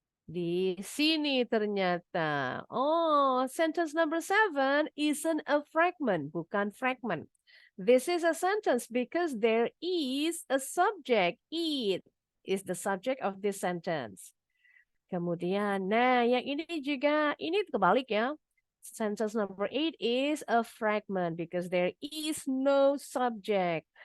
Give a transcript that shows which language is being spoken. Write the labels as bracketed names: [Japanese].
[Indonesian] Di sini ternyata. [English] Oh, sentence number 7 isn't a fragment, [Indonesian] bukan fragment. [English] This is a sentence because there is a subject. It is the subject of this sentence. [Indonesian] Kemudian, nah yang ini juga, ini kebalik ya. [English] Sentence number 8 is a fragment because there is no subject.